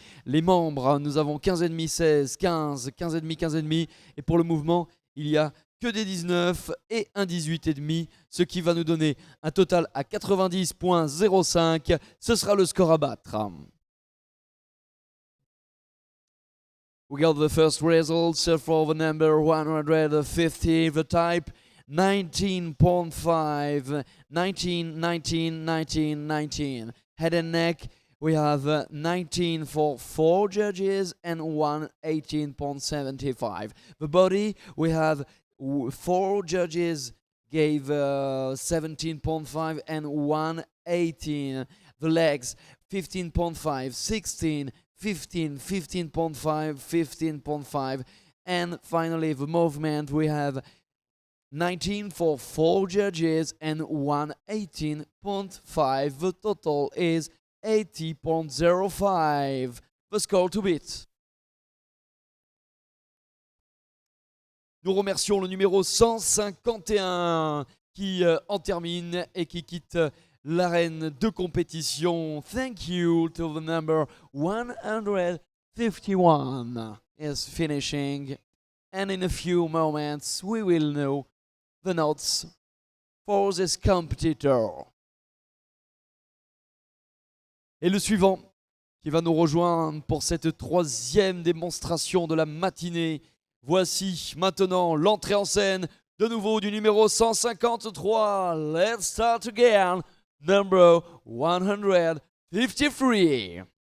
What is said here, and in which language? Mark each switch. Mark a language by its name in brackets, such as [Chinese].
[French] Les membres, nous avons 15,5, 16, 15, 15,5, 15,5. Et pour le mouvement, il y a que des 19 et un 18,5, ce qui va nous donner un total à 90,05. Ce sera le score à battre. [English] We got the first results for the number 150, the type 19.5, 19, 19, 19, 19. Head and neck, we have 19 for 4 judges and one 18.75. The body, we have 4 judges gave 17.5 and one 18. The legs, 15.5, 16, 15, 15.5, 15.5. And finally, the movement, we have 19 for 4 judges and one 18.5. The total is 80.05. The score to beat. [French] Nous remercions le numéro 151 qui en termine et qui quitte l'arène de compétition. [English] Thank you to the number 151 is finishing. And in a few moments we will know the notes for this competitor. [French] Et le suivant qui va nous rejoindre pour cette 3e démonstration de la matinée. Voici maintenant l'entrée en scène de nouveau du numéro 153. [English] Let's start again. Number 153.